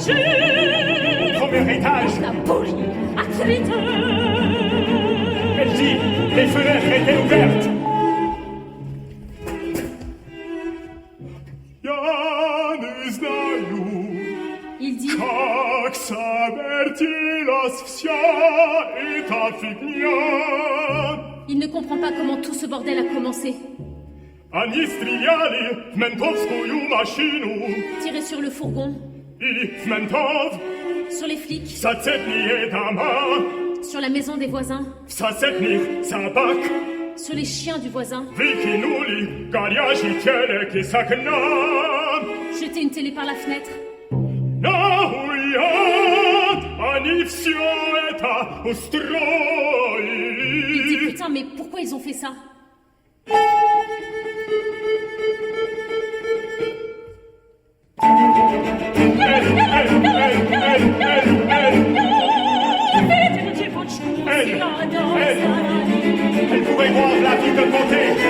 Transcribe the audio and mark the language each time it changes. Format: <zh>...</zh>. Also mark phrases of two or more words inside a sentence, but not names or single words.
<fr>Au premier étage. La police a Elle dit, les fenêtres étaient ouvertes. Il dit,</fr> <ru>Как завертелась вся эта фигня.</ru> <fr>il ne comprend pas comment tout ce bordel a commencé.</fr> <ru>Они стреляли в ментовскую машину.</ru> <fr>Tirer sur le fourgon,</fr> <ru>И в ментов</ru> <fr>sur les flics,</fr> <ru>в соседние дома.</ru> <fr>sur la maison des voisins,</fr> <ru>В соседних собак</ru> <fr>sur les chiens du voisin,</fr> <ru>выкинули горящий телек из окна.</ru> <fr>jeter une télé par la fenêtre.</fr> <ru>Нахуя они все это</ru> <fr>Il dit,</fr> <ru>устроили?</ru> <fr>putain, mais pourquoi ils ont fait ça? Elle pourrait voir la fille de côté.</fr>